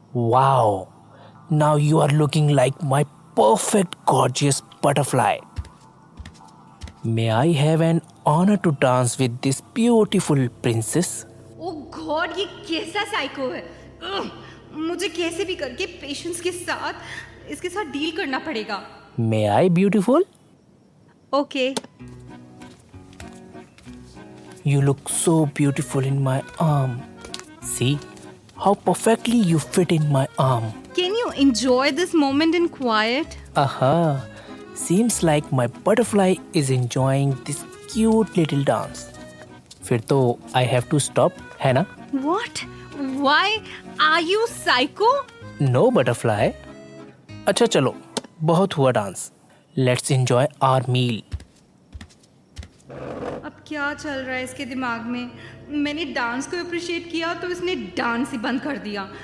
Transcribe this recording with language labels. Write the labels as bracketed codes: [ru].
[en] Wow, now you are looking like my perfect gorgeous butterfly. May I have an honor to dance with this beautiful princess? [hi] Oh God, ये कैसा psycho है? मुझे कैसे भी करके patience के साथ इसके साथ डील करना पड़ेगा. [en] May I beautiful? Okay. You look so beautiful in my arm. See, how perfectly you fit in my arm. Can you enjoy this moment in quiet? Aha, seems like my butterfly is enjoying this cute little dance. [hi] फिर तो [en] I have to stop, [hi] है ना? [en] What? Why? Are you psycho? No butterfly. [hi] अच्छा चलो, बहुत हुआ dance. [en] Let's enjoy our meal. [hi] अब क्या चल रहा है इसके दिमाग में? मैंने डांस को अप्रिशिएट किया तो इसने डांस ही बंद कर दिया.